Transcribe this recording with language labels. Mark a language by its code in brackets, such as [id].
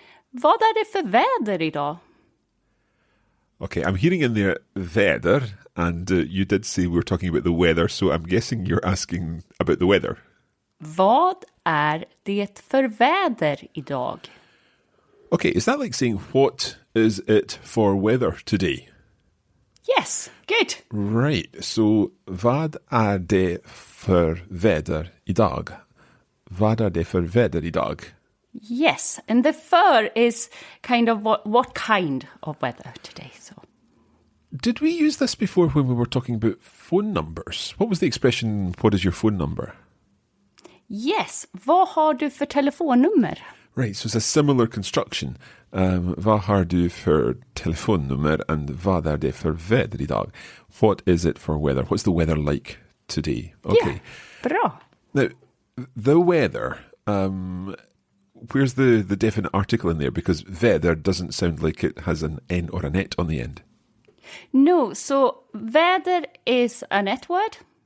[sv] Vad är det för väder idag? [en] Okay, I'm hearing in there väder, and you did say we were talking about the weather, so I'm guessing you're asking about the weather. [sv] Vad är det för väder idag? [en] Okay, is that like saying what is it for weather today? Yes, good. Right, so [sv] vad är det för väder idag? Vad är det för väder idag? [en] Yes, and the fur is kind of what kind of weather today. So, did we use this before when we were talking about phone numbers? What was the expression, what is your phone number? [sv] Yes, vad har du för telefonnummer? [en] Right, so it's a similar construction. [sv] Vad har du för telefonnummer and vad är det för väder idag? [en] What is it for weather? What's the weather like today? Okay. [sv] Yeah, bra. [en] Now, the weather... where's the definite article in there? Because väder doesn't sound like it has an N or an et on the end. No, so väder is a net word.